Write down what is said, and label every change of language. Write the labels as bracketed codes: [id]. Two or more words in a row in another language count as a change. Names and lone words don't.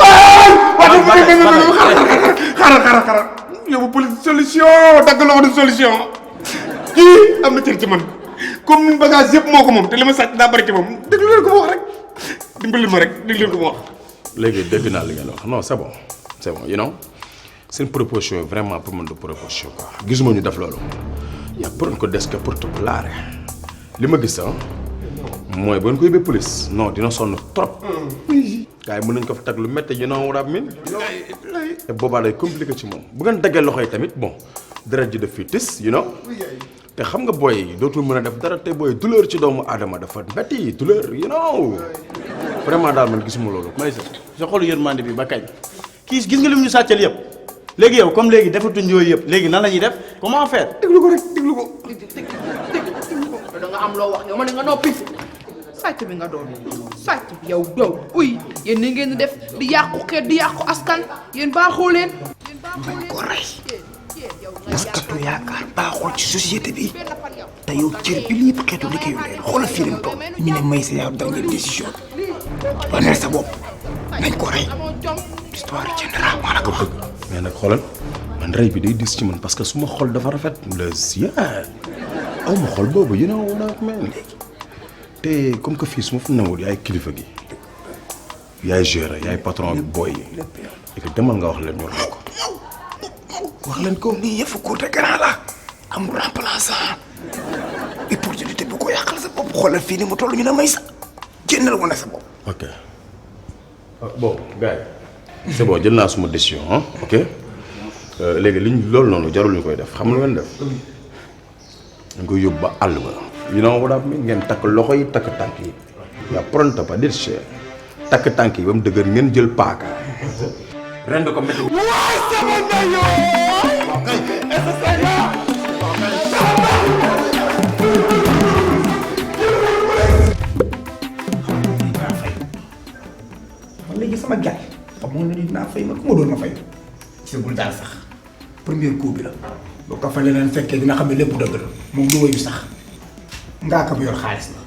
[wo] xaaral yow police solution dagg loxo de solution kii am na cër ci man comme ni bagage yëpp moo ko moom te li ma sàcc daa bari ci moom déglu leen ko ma wax rek dimbali ma rek déglu leen ko ma wax. léegi dégg naa li ngeen wax non [fr] c'est bon [en] you know [wo] seen proposition yi vraiment pour man de proposition quoi gisuma ñu def loolu yaa pour ko [fr] des que pour te plaire [wo] li ma gis mooy ba ñu ko yóbbee police non dina sonn trop. gars yi mën nañu ko fa tag lu métti [en] you know what I mean [wo] te boobaa day compliqué ci moom bu ngeen daggee loxo yi tamit bon dara ji def fii tis [en] you know [wo] te xam nga booy dootul mën a def dara te booy douleur ci doomu aadama dafa métti douleur [en] you know [wo] vraiment daal man gisuma loolu. Maïssa sa xolu yërmande bi ba kañ kii gis nga lim ñu sàccal yëpp léegi yow comme léegi defatuñ yooyu yëpp léegi nan la ñuy def [fr] comment faire. [wo] déglu ko rek déglu ko. da nga am loo wax yow ma ne nga noppi. sàcc bi nga doon sàcc bi yow dow uy yéen ni ngeen di def di yàqu xeet di yàqu askan yéen baaxoo leen. nañ ko rey [fr] parce que tu [wo] yaakaar baaxul ci société bi te yow cër bi lépp xeetu liggéeyu leen xoolal fii leen toog ñu ne Maïssa yaa [fr] dernière décision [wo] waneel sa bopp nañ ko rey [fr] histoire générale [wo] maa la ko wax. mais nag xoolal man rey bi day dis ci man parce que su ma xol dafa rafet aw ma xol boobu [en] you know what I mean [wo] te [fr] comme que [wo] fii su ma fa newul yaay kilifa gi yaay gérer yaay patron bi booy yi et demal nga wax leen ñu rey ko. wax leen ko lii yëfu [fr] cour de grand [wo] la amul remplaçant opportunité bu ko yàqal sa bopp xoolal fii ni mu toll ñu ne Maïssa génnal wane sa bopp. ok bon gars yi [fr] c'est bon [wo] jël naa suma décision ah ok léegi liñ loolu noonu jarul ñu koy def xam nga lu ngeen def dañ koy yóbbu ba àll ba [en] you know what I mean [wo] ngeen takk loxo yi takk tànk yi yaa pronto pas dir cher takk tànk yi ba mu dëgër ngeen jël paaka ren ko métti. man léegi sama gars xam nga ne dinaa fay ma ku ma doon ma fay ci bul daal sax [fr] premier coup [wo] bi la boo ko fa leneen fekkee dina xam ne lépp dëgg la moom du woyu sax ngaa ko bu yor xaalis la.